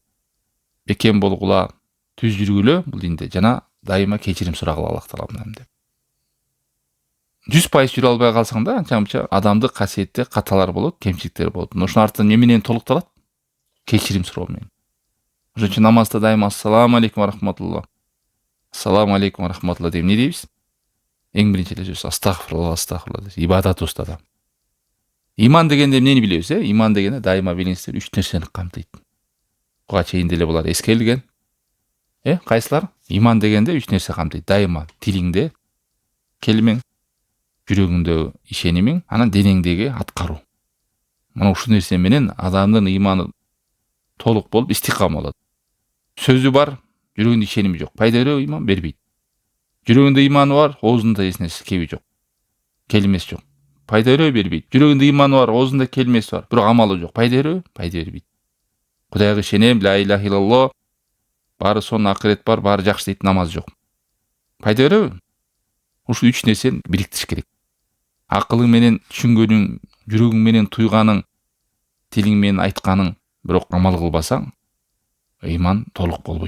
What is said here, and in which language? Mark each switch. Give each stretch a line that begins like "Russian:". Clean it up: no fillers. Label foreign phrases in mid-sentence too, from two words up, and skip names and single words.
Kyrgyz: Бекем болгула, түз жүргүлө бул динде жана дайыма кечирим сурагыла Аллах Тааладан деп. 100% жүрө албай калсаң да анча-мынча адамдык касиетте каталар болот, кемчиликтер болот. Ошонун артынан эмне менен толукталат? Кечирим суроо менен. Ошон үчүн намазда дайыма
Arabic: السلام عليكم ورحمة الله. السلام عليكم ورحمة الله
Kyrgyz: деп эмне дейбиз? Эң биринчи эле сөз
Arabic: أستغفر الله، أستغفر الله
Kyrgyz: деп ибадат устада. Иман дегенде эмнени билебиз, Иман дегенде дайыма билиңиздер 3 нерсени камтыйт. Буга чейин деле булар эскерилген. Кайсылар? Иман дегенде 3 нерсе камтыйт. Дайыма тилиңде келимең, жүрөгүңдө ишенимиң, анан денеңдеги аткаруу. Мына ушул нерсе менен адамдын иманы толук болуп истикам болот. Сөзү бар, жүрөгүндө ишеними жок. Пайда береби иман? Бербейт. Жүрөгүндө иманы бар, оозунда эч кеби жок. Келимеси жок. Пайда береби? Бербейт. Жүрөгүндө иманы бар, оозунда келимеси бар, бирок амалы жок. Пайда береби? Пайда бербейт. Кудайга ишенем,
Arabic: لا إله إلا الله,
Kyrgyz: баары сонун акырет бар, баары жакшы дейт, намаз жок. Пайда береби? Ушул 3 нерсени бириктириш керек. Акылың менен түшүнгөнүң, жүрөгүң менен туйганың, тилиң менен айтканың, бирок амал кылбасаң, иман толук болбойт.